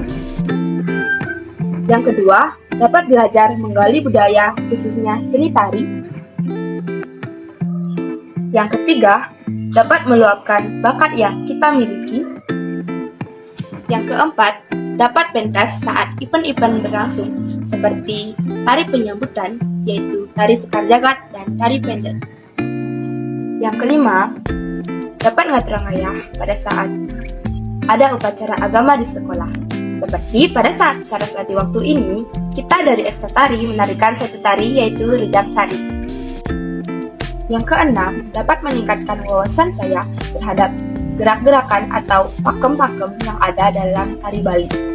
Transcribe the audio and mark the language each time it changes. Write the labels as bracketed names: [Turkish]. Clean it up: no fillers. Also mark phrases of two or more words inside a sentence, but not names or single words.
[Indonesian] Yang kedua, dapat belajar menggali budaya khususnya seni tari. Yang ketiga, dapat meluapkan bakat yang kita miliki. Yang keempat, dapat pentas saat event-event berlangsung seperti tari penyambutan, yaitu tari sekar jagat dan tari pendek. Yang kelima, dapat ngatrangayah pada saat ada upacara agama di sekolah. Seperti pada saat Saraswati waktu ini, kita dari ekstra tari menarikan satu tari yaitu Rejang Sari. Yang keenam, dapat meningkatkan wawasan saya terhadap gerak-gerakan atau pakem-pakem yang ada dalam tari Bali.